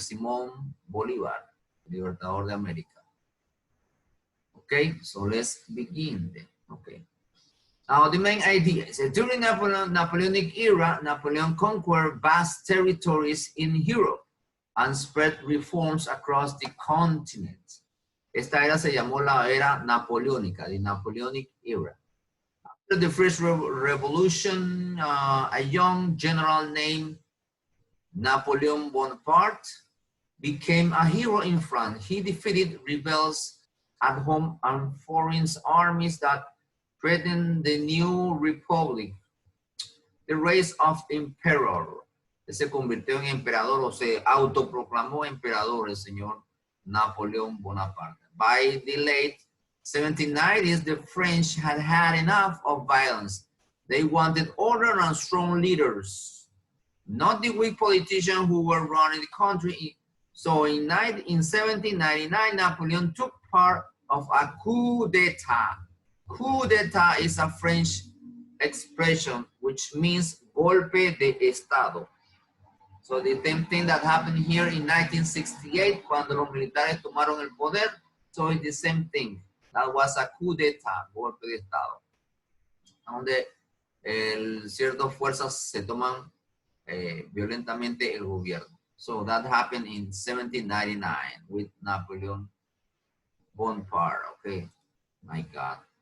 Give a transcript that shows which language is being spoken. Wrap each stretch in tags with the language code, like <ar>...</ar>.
<es>Simón Bolívar, Libertador de América.</es> <en>Okay, so let's begin then. Okay. Now the main idea is that during Napoleonic era, Napoleon conquered vast territories in Europe and spread reforms across the continent.</en> <es>Esta era se llamó la era napoleónica,</es> <en>the Napoleonic era. After the First Revolution, a young general named Napoleon Bonaparte became a hero in France. He defeated rebels at home and foreign armies that threatened the new republic. The race of emperor.</en> <es>Se convirtió en emperador, o se autoproclamó emperador el señor Napoleón Bonaparte.</es> <en>By the late 1790s, the French had had enough of violence. They wanted order and strong leaders, not the weak politicians who were running the country. So in 1799, Napoleon took part of a coup d'etat. Coup d'etat is a French expression which means</en> <es>golpe de estado.</es> <en>So the same thing that happened here in 1968,</en> <es>cuando los militares tomaron el poder.</es> <en>So it's the same thing. That was a coup d'etat,</en> <es>golpe de estado, donde ciertas fuerzas se toman violentamente el gobierno.</es> <en>So that happened in 1799 with Napoleon Bonaparte. Okay, my God.</en>